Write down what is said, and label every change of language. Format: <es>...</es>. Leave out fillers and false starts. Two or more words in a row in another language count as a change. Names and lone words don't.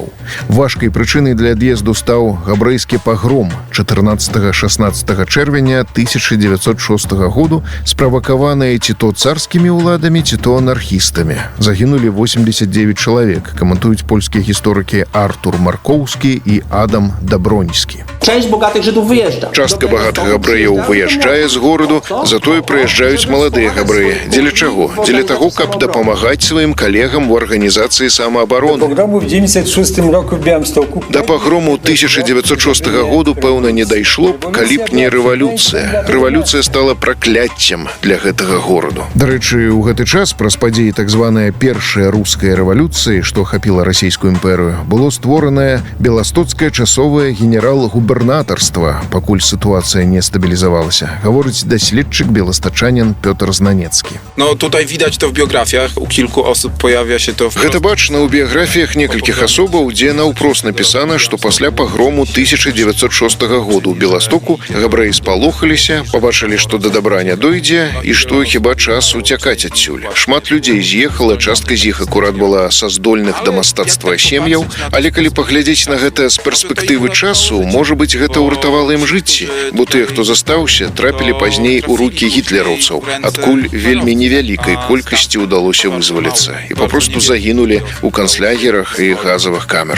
<be>Важкай прычынай для ад'езду стаў габрэйскі пагром 14-16 чэрвеня 1906 году, справакаваныя ці то царскімі ўладамі, ці то анархістамі. Загінулі 89 чалавек, каментуюць польскія гісторыкі Артур Маркоўскі і Адам Даброньскі.</be> <pl>Część bogatych Żydów wyjeżdża.</pl> <be>Частка багатых габрэяў выязджае з гораду, затое прыязджаюць маладыя габрэі. Дзеля чаго? Дзеля таго, каб дапамагаць сваім калегам у арганізацыі самаабароны.</be> <pl>Pogromu w 96 roku w Białymstoku.</pl> <be>Да пагрому 1906 году, пэўна, не дайшло б, калі б не рэвалюцыя. Рэвалюцыя стала пракляццем для гэтага гораду. Дарэчы, у гэты час праз падзеі так званая першая руская рэвалюцыя, што ахапіла расійскую імперыю, было створанае беластоцкае часовае генерал-губернатарства, пакуль сітуацыя не стабілізавалася, гаворыць даследчык беластачанін Пётр Знанецкі.</be> <pl>No tutaj widać to w biografiach, u kilku osób pojawia się to</pl> <be>Гэта бачна ў біяграфіях некалькіх асобаў, дзе наўпрост напісана, што пасля пагрому 1906 году ў Беластоку габрэі спалохаліся, пабачылі, што да дабра не дойдзе і што хіба час уцякаць адсюль. Шмат людзей з'ехала, частка з іх акурат была са здольных да мастацтва сем'яў, але калі паглядзець на гэта з перспектывы часу, можа быць, гэта ўратавала ім жыцці, бо тыя, хто застаўся, трапілі пазней у рукі гітлераўцаў, адкуль вельмі невялікай колькасці ўдалося вызваліцца і папросту загінулі ў канцлягерах і газавых камерах.</be>